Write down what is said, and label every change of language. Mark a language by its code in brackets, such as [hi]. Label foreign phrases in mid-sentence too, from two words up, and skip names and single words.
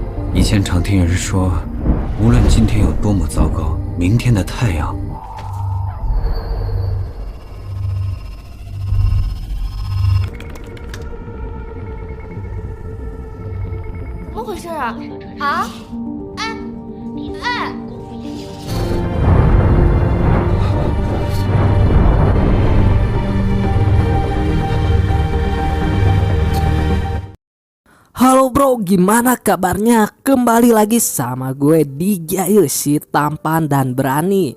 [zh] 以前常听人说，无论今天有多么糟糕，明天的太阳怎么回事啊？啊？哎哎！ [id] Halo bro, gimana kabarnya? Kembali lagi sama gue DJ si tampan dan berani.